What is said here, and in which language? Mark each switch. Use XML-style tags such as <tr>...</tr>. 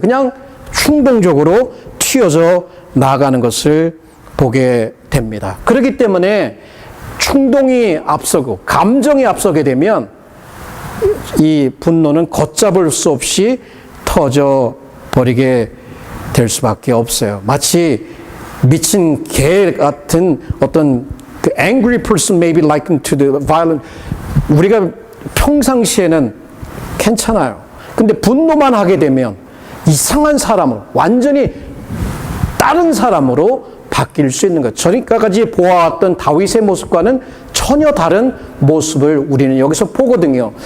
<ko>그냥 충동적으로 튀어져 나가는 것을 보게 됩니다. 그렇기 때문에 충동이 앞서고 감정이 앞서게 되면 이 분노는 걷잡을 수 없이 터져 버리게 될 수밖에 없어요. 마치 미친 개 같은 어떤</ko> <en>angry person may be likened to the violent.</en> <ko>우리가 평상시에는 괜찮아요. 근데 분노만 하게 되면 이상한 사람으로 완전히 다른 사람으로 바뀔 수 있는 것. 저희까지 보아왔던 다윗의 모습과는 전혀 다른 모습을 우리는 여기서 보거든요.</ko>